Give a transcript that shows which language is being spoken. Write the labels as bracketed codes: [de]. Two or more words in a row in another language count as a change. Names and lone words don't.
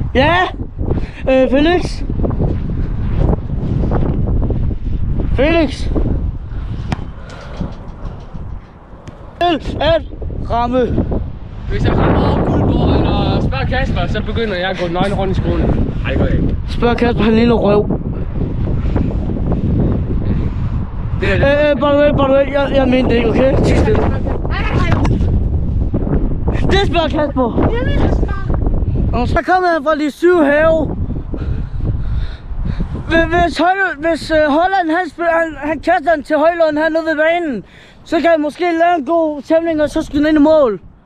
[da] Ja! Felix? Felix? At ramme. Hvis jeg rammer over Guldborg eller spørger Kasper, så begynder jeg at gå nøgen rundt i skolen. Ej, det går ikke. Spørg Kasper, han lille røv. [en] By the way, [da] jeg mente det ikke, okay? Tig stille. Det spørger Kasper. Og så kommer han fra de 7 have. Hvis Holland han kaster den til Højlund hernede ved banen, så kan jeg måske lave en god tæmning, og så skyde den ind i mål.